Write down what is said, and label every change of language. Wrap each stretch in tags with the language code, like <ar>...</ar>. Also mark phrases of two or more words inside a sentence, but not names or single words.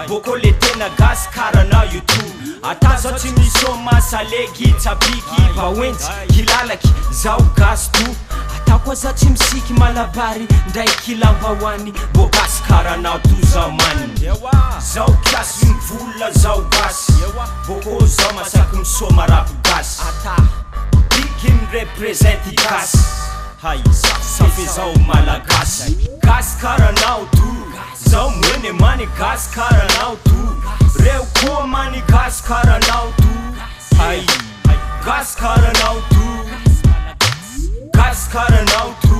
<mg>Boko le tena gascaranao io tooh. Ata zao tsy misoma salegy tsapiky bawentsy kilalaky zao gas tooh. Ata koa zao tsy misiky malabary ndray kilambahoany bo gascaranao tooh zao mani. Zao kiasy mivola zao gas, boko zao masaky misoma rap gas.</mg> <fr>Qui me représente gas.</fr> <mg>Hay,</mg> <fr>ça fait</fr> <mg>zao malagasy. Gascaranao tooh. Zao mwene mani gascaranao tooh. Reo koa mani gascaranao tooh. Hay, gascaranao tooh. Gascaranao tooh.</mg>